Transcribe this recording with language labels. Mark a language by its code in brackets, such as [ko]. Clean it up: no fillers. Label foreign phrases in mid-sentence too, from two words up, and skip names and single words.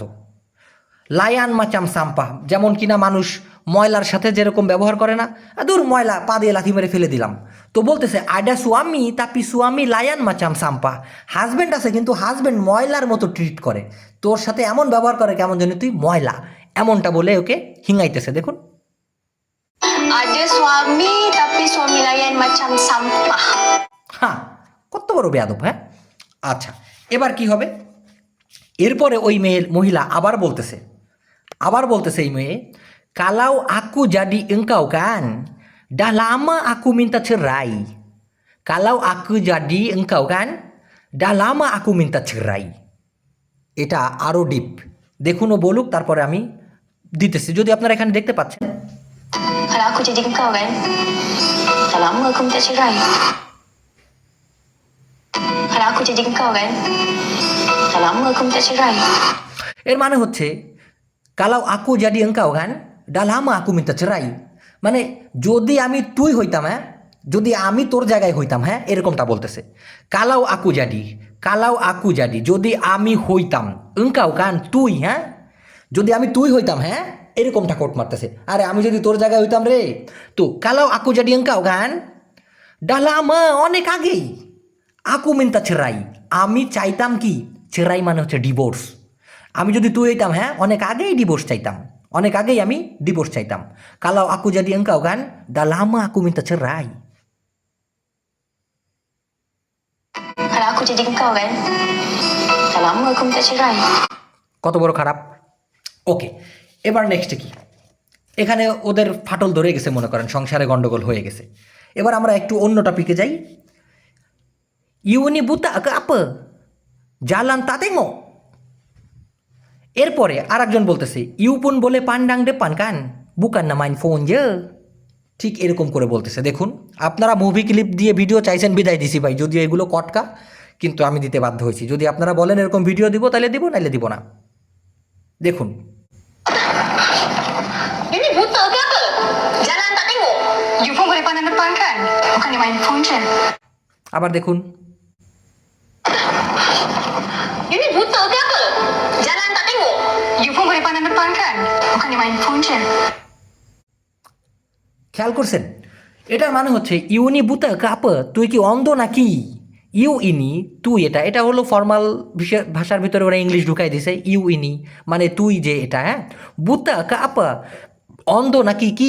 [ms] layan macam sampah, [bn] যেমন কিনা মানুষ ময়লার সাথে যেরকম ব্যবহার করে না, দূর ময়লা, পা দিয়ে লাথি মেরে ফেলে দিলাম। তো বলতেছে [ms] ada suami tapi suami layan macam sampah, [bn] হাজব্যান্ড আছে কিন্তু হাজব্যান্ড ময়লার মতো ট্রিট করে, তোর সাথে এমন ব্যবহার করে কেমন যেন তুই ময়লা, এমনটা বলে ওকে হিঙাইতেছে। দেখুন, [ms] Ada suami tapi suami layan macam sampah. [bn] হ্যাঁ, কত বড় বেয়াদব। হ্যাঁ, আচ্ছা, এবার কি হবে? এরপরে ওই মহিলা আবার বলতেছে এই মেয়ে, [ms] kalau aku jadi engkau kan dah lama aku minta cerai, kalau aku jadi engkau kan dah lama aku minta cerai। [bn] এটা আরও ডিপ, দেখুন ও বলুক, তারপরে আমি দিতেছি, যদি আপনারা এখানে দেখতে পাচ্ছেন। [ms] Kalau aku jadi engkau kan, dah lama aku minta cerai. Kalau aku jadi engkau kan, dah lama aku minta cerai. [bn] এর মানে হচ্ছে [ms] kalau aku jadi engkau kan dah lama aku minta cerai, [bn] মানে যদি আমি তুই হইতাম, হ্যাঁ, যদি আমি তোর জায়গায় হইতাম, হ্যাঁ, এরকমটা বলতেছে। [ms] kalau aku jadi [bn] যদি আমি হইতাম, [ms] engkau kan [bn] তুই, হ্যাঁ, যদি আমি তুই হইতাম, হ্যাঁ, এরকমটা কোট মারতেছে। আরে আমি যদি তোর জায়গায় হইতাম রে, তো [ms] kalau aku jadi engkau kan dah lama [bn] অনেক আগেই, [ms] aku minta cerai, [bn] আমি চাইতাম কি, চেরাই মানে হচ্ছে ডিভোর্স। আমি যদি তুই হইতাম, হ্যাঁ, অনেক আগেই ডিভোর্স চাইতাম, অনেক আগেই আমি ডিভোর্স চাইতাম। [ms] kalau aku jadi engkau kan dah lama aku minta cerai. Kalau aku jadi engkau kan, dah lama aku minta cerai. [bn] কত বড় খারাপ। ওকে, এবার নেক্সটে কি? এখানে ওদের ফাটল ধরে গেছে, মনে করেন সংসারে গন্ডগোল হয়ে গেছে। এবার আমরা একটু অন্য টপিকে যাই। [ms] ini buta ke apa jalan tak tengok। [bn] এরপরে আর একজন বলতেছে, [ms] you pun boleh pandang depan kan bukan dia main phone je, [bn] ঠিক এরকম করে বলতেছে। দেখুন, আপনারা [en] movie clip [bn] দিয়ে ভিডিও চাইছেন, বিদায় দিছি ভাই, যদিও এগুলো কটকা, কিন্তু আমি দিতে বাধ্য হয়েছি। যদি আপনারা বলেন এরকম ভিডিও দিব, তাহলে দিব, নাইলে দিব না। দেখুন, [ms] Ini buta ke apa? Jalan tak tengok. You pun boleh pandang depan kan? Bukan dia main phone je. [bn] আবার দেখুন, [ms] Ini buta ke apa? Jalan tak tengok. You pun boleh pandang depan kan? Bukan dia main phone je. [bn] খেয়াল করছেন? এটার মানে হচ্ছে [ms] ini buta ke apa, [bn] তুই কি অন্ধ নাকি? [ms] you ini [bn] তুই, এটা হলো ফর্মাল ভাষার ভিতরে ওরা ইংলিশ ঢুকাই দিছে। [ms] you ini [bn] মানে তুই যে, এটা, হ্যাঁ, [ms] buta ke apa [bn] অন্ধ নাকি কি?